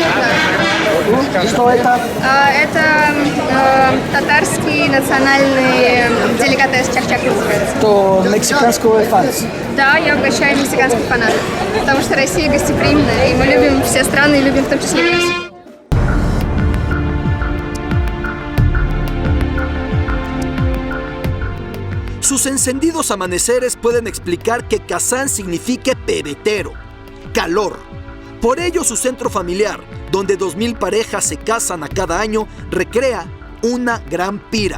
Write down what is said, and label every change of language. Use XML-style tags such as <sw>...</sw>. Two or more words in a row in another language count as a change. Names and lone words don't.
<ru>Что это? Это татарский национальный деликатес чак-чак называется. То мексиканского фанс. Да, я угощаю мексиканских фанатов, потому что Россия гостеприимная, и мы любим все страны, и любим в том числе Мексику.</ru> <es>Sus encendidos amaneceres pueden explicar que Kazán signifique pebetero, calor. Por ello su centro familiar, donde 2000 parejas se casan a cada año, recrea una gran pira.</es>